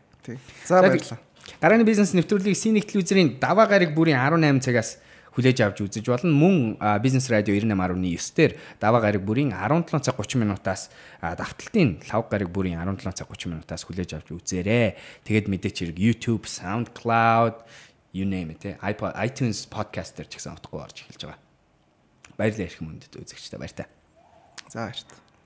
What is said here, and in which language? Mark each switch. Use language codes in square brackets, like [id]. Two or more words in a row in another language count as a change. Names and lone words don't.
[mn] За баярлалаа. Гарааны бизнес нэвтрүүлгийг Синик телевизийн даваа гараг бүрийн 18 цагаас хүлээж авч үзэж болно. Мөн Бизнес радио 98.9 дээр даваа гараг бүрийн 17 цаг 30 минутаас давталтын лав гараг бүрийн 17 цаг 30 минутаас хүлээж авч үзээрэй. Тэгээд мэдээч хэрэг YouTube, SoundCloud, [en] you name it, [mn] iTunes podcast дээр ч гэсэн утгагүй орж эхэлж байгаа. Баярлалаа эрхэм хүндэт үзэгчдээ баяртай. За баяртай.